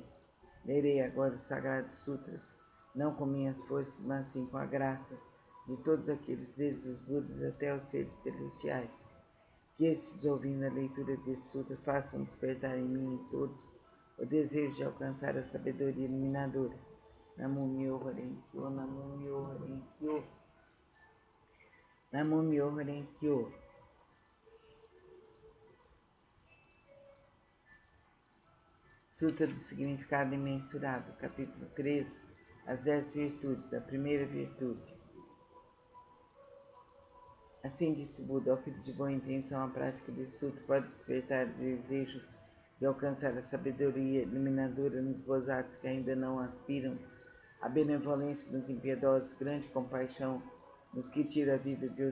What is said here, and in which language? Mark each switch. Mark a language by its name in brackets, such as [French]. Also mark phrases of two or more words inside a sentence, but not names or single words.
[Portuguese] Lerei agora os Sagrados Sutras, não com minhas forças, mas sim com a graça de todos aqueles, desde os Budas até os seres celestiais. Que esses, ouvindo a leitura desse sutra, façam despertar em mim e todos o desejo de alcançar a sabedoria iluminadora. [Japanese] 南無妙法蓮華経、南無妙法蓮華経、南無妙法蓮華経. [Portuguese] Sutra do Significado Imensurável, capítulo 3, as 10 virtudes, a primeira virtude. Assim disse Buda, ao filho de boa intenção, a prática desse sutra pode despertar desejo de alcançar a sabedoria iluminadora nos gozados que ainda não aspiram, a benevolência nos impiedosos, grande compaixão nos que tira a vida de